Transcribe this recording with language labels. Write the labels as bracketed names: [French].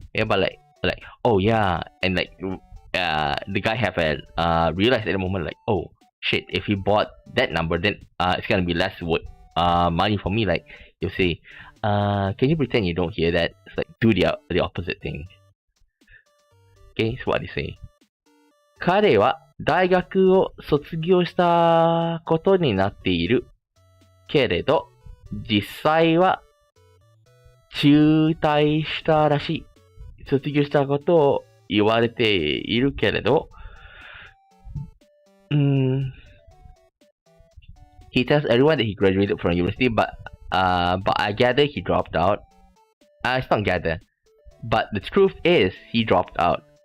[English] Yeah, but like oh yeah, and like the guy have a realized at the moment, like, oh shit, if he bought that number, then it's gonna be less money for me. Like you'll say, can you pretend you don't hear that? It's like do the opposite thing. Okay, so what they say. [Japanese] 彼は大学を卒業したことになっているけれど、実際は中退したらしい。卒業したことを言われているけれど、 [English] He tells everyone that he graduated from university, but I gather he dropped out. It's not gather, but the truth is he dropped out.